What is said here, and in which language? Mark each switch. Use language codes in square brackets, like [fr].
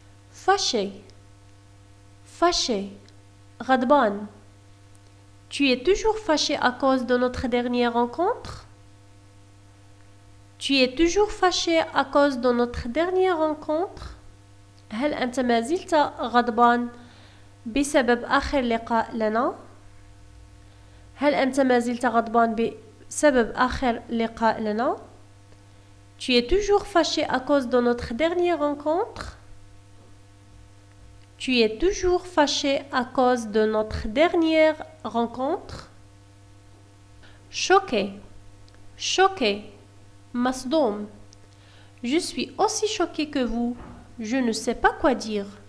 [fr] Fâché fâché [ar] غضبان. [fr] Tu es toujours fâché à cause de notre dernière rencontre? Tu es toujours fâché à cause de notre dernière rencontre? [ar] هل أنت ما زلت غضبان بسبب آخر لقاء لنا؟ هل أنت ما زلت غضبان بسبب آخر لقاء لنا؟ [fr] Tu es toujours fâché à cause de notre dernière rencontre? Tu es toujours fâché à cause de notre dernière rencontre? Choqué choqué [ar] مصدوم. [fr] Je suis aussi choqué que vous. Je ne sais pas quoi dire.